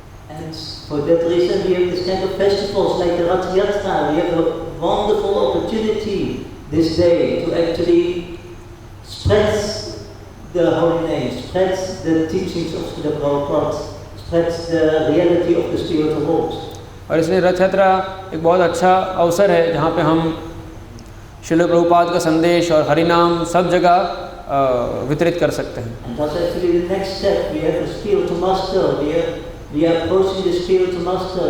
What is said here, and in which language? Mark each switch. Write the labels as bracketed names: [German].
[English] And for that reason we have this kind of festivals like the Rath Yatra. We have a wonderful opportunity this day to actually spread the holy name, spread the teachings of the Prabhupada, spread the reality of the spiritual world. [Hindi] और इसलिए रथ यात्रा एक बहुत अच्छा अवसर है जहाँ पे हम श्रील प्रभुपाद का संदेश और हरिनाम सब जगह वितरित कर सकते हैं। [English] And that's actually the next step. We have a spiritual master. We are approaching the spiritual master.